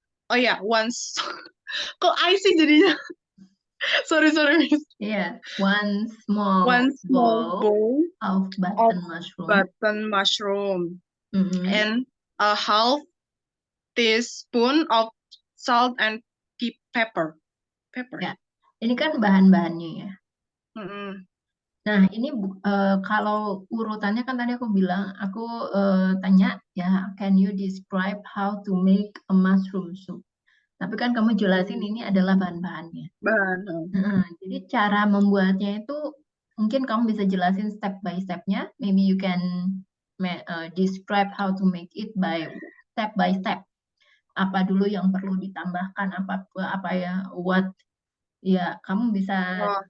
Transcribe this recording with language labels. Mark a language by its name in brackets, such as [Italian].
[Indonesian] Oh ya, once. Kok I sih jadinya? sorry, Miss. [English] Yeah, 1 small bowl of button mushroom. And a half teaspoon of salt and pepper. [Indonesian] Ya, ini kan bahan-bahannya ya. Nah, ini kalau urutannya kan tadi aku bilang, aku tanya ya, [English] can you describe how to make a mushroom soup? [Indonesian] Tapi kan kamu jelasin ini adalah bahan-bahannya. Jadi cara membuatnya itu mungkin kamu bisa jelasin step by step-nya. [English] Maybe you can describe how to make it by step. [Indonesian] Apa dulu yang perlu ditambahkan, apa ya, what ya, kamu bisa